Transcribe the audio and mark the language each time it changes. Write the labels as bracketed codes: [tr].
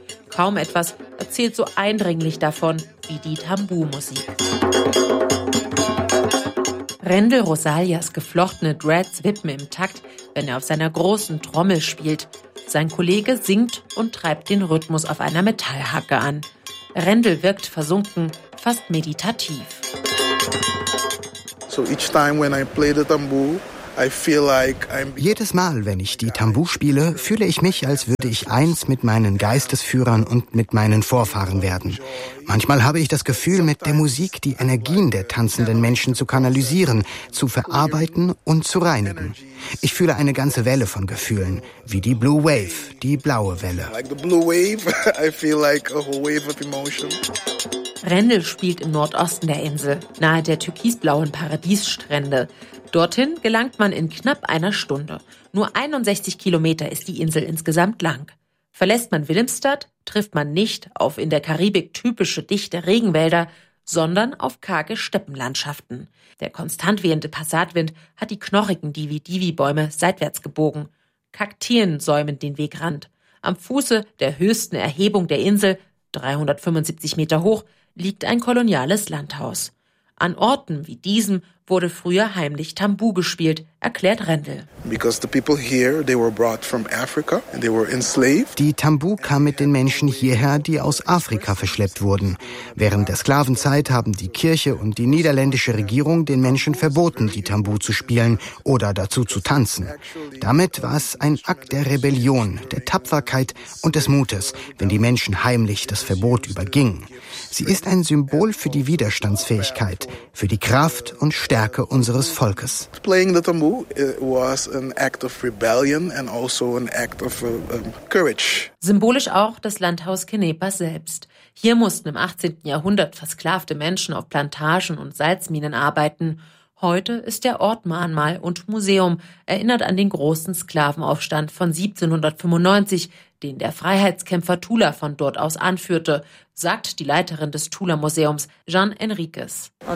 [de] Kaum etwas erzählt so eindringlich davon wie die Tambu-Musik. Rendel Rosalias geflochtene Dreads wippen im Takt, wenn er auf seiner großen Trommel spielt. Sein Kollege singt und treibt den Rhythmus auf einer Metallhacke an. Rendel wirkt versunken, fast meditativ. [en] So each time when I play the tambu, I feel like I'm... [de] Jedes Mal, wenn ich die Tambu spiele, fühle ich mich, als würde ich eins mit meinen Geistesführern und mit meinen Vorfahren werden. Manchmal habe ich das Gefühl, mit der Musik die Energien der tanzenden Menschen zu kanalisieren, zu verarbeiten und zu reinigen. Ich fühle eine ganze Welle von Gefühlen, wie die Blue Wave, die blaue Welle. [en] Like the blue wave, I feel like a wave of emotion. [de] Rendel spielt im Nordosten der Insel, nahe der türkisblauen Paradiesstrände. Dorthin gelangt man in knapp einer Stunde. Nur 61 Kilometer ist die Insel insgesamt lang. Verlässt man Willemstad, trifft man nicht auf in der Karibik typische dichte Regenwälder, sondern auf karge Steppenlandschaften. Der konstant wehende Passatwind hat die knorrigen Divi-Divi-Bäume seitwärts gebogen. Kakteen säumen den Wegrand. Am Fuße der höchsten Erhebung der Insel, 375 Meter hoch, liegt ein koloniales Landhaus. An Orten wie diesem wurde früher heimlich Tambu gespielt, erklärt Rendel. [en] Because the people here, they were brought from Africa and they were enslaved. [de] Die Tambu kam mit den Menschen hierher, die aus Afrika verschleppt wurden. Während der Sklavenzeit haben die Kirche und die niederländische Regierung den Menschen verboten, die Tambu zu spielen oder dazu zu tanzen. Damit war es ein Akt der Rebellion, der Tapferkeit und des Mutes, wenn die Menschen heimlich das Verbot übergingen. Sie ist ein Symbol für die Widerstandsfähigkeit, für die Kraft und Stärke unseres Volkes. [en] Playing the tambu was an act of rebellion and also an act of courage. [de] Symbolisch auch das Landhaus Kenepa selbst. Hier mussten im 18. Jahrhundert versklavte Menschen auf Plantagen und Salzminen arbeiten. Heute ist der Ort Mahnmal und Museum, erinnert an den großen Sklavenaufstand von 1795, den der Freiheitskämpfer Tula von dort aus anführte, sagt die Leiterin des Tula-Museums, Jean Enriquez.